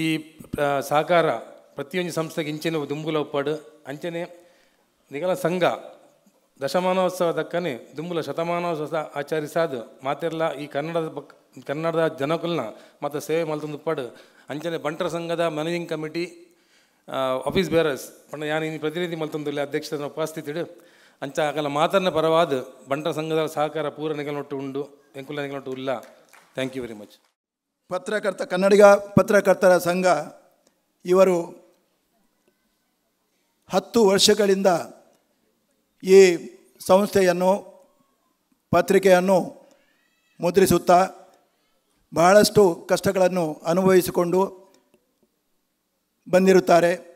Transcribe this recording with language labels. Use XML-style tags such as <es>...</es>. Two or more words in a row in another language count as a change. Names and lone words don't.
<tcy>ಸಹಕಾರ ಪ್ರತಿಯೊಂದು ಸಂಸ್ಥೆಗೆ ಇಂಚಿನ ದುಂಬುಲ ಒಪ್ಪಾಡು ಅಂಚನೆ ನಿಗಲ ಸಂಘ ದಶಮಾನೋತ್ಸವ ದಕ್ಕನೆ ದುಂಬುಲ ಶತಮಾನೋತ್ಸವ ಆಚರಿಸಾದು ಮಾತೆಲ್ಲ ಈ ಕನ್ನಡದ ಜನಕುಲ್ನ ಮತ್ತು ಸೇವೆ ಮಲ್ತೊಂದು ಉಪ್ಪಾಡು ಅಂಚನೆ ಬಂಟರ ಸಂಘದ</tcy> <en>managing committee office bearers</en> <tcy>ಪಂಡ ಯಾನು ಇನ್ನು ಪ್ರತಿನಿಧಿ ಮಲ್ತೊಂದುಲ್ಲ ಅಧ್ಯಕ್ಷರ ಉಪಸ್ಥಿತಿಡು ಅಂಚ ಆಗಲ್ಲ ಮಾತನ್ನ ಪರವಾದ ಬಂಟರ ಸಂಘದ ಸಹಕಾರ ಪೂರ ನಿಗಲೊಟ್ಟು ಉಂಡು ಎಂಕುಲ ನಿಗಲೊಟ್ಟು ಇಲ್ಲ.</tcy> <en>thank you very much.</en> <kn>ಕನ್ನಡಿಗ ಪತ್ರಕರ್ತರ ಸಂಘ ಇವರು 10 ವರ್ಷಗಳಿಂದ ಈ ಸಂಸ್ಥೆಯನ್ನು ಪತ್ರಿಕೆಯನ್ನು ಮುದ್ರಿಸುತ್ತಾ ಬಹಳಷ್ಟು ಕಷ್ಟಗಳನ್ನು ಅನುಭವಿಸಿಕೊಂಡು ಬಂದಿರುತ್ತಾರೆ.</kn>